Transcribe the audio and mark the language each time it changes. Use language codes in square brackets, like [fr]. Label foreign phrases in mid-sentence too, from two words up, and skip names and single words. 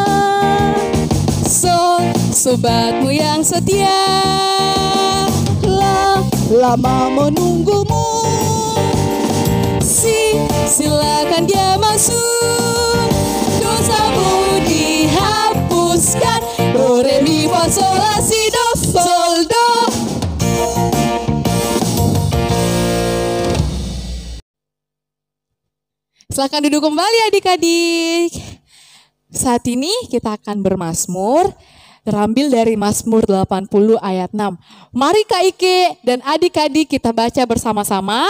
[id] Sol, sobatmu yang setia. La, lama menunggumu. Si, silakan dia masuk. Dosamu dihapuskan. Do, re, mi, fa, sol, la, si, do, sol, do. Silakan duduk kembali adik-adik. Saat ini kita akan bermazmur. Terambil dari Mazmur 80 ayat 6. Mari Kak Ike dan adik-adik kita baca bersama-sama.